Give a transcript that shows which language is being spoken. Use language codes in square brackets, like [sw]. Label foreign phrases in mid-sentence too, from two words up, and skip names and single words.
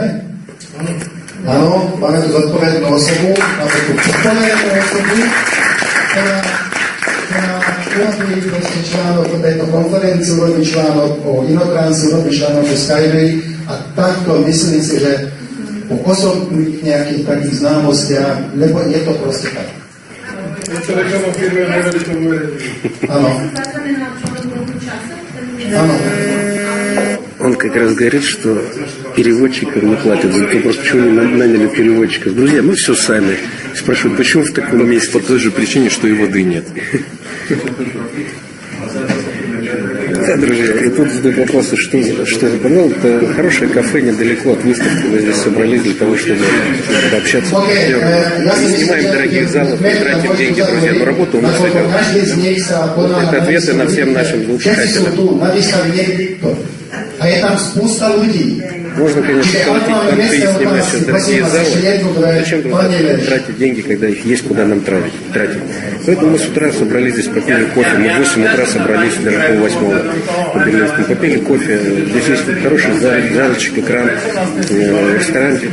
[sk] Áno, máme tu zodpovednú osobu, máme tu zodpovednú osobu, ktorá urobí proste článok o tejto konferencii, urobí článok o InnoTrans, urobí článok o Skype a takto myslím si, že o osobných nejakých takých známostiach, lebo je to proste tak. Áno. Áno. [ru] Он как раз говорит, что переводчикам не платят за вопрос, почему не наняли переводчиков. Друзья, мы все сами. Спрашивают, почему в таком месте? По той же причине, что и воды нет. Да, друзья, и тут задают вопросы, что это было. Это хорошее кафе недалеко от выставки. Мы здесь собрались для того, чтобы пообщаться. Мы не снимаем дорогих залов, мы тратим деньги, друзья, но работа у нас идет. Вот это ответы на всем нашим злоупотребителям. [cs] A je tam spousta lidí. [ru] Можно, конечно, платить понты и снимать все дорогие залы. Зачем тратить деньги, когда их есть куда нам тратить? Поэтому мы с утра собрались здесь, попили кофе. Мы в 8 утра собрались, даже пол-8 по Берлинскому. Попили кофе. Здесь есть хороший залочек, экран, ресторанчик.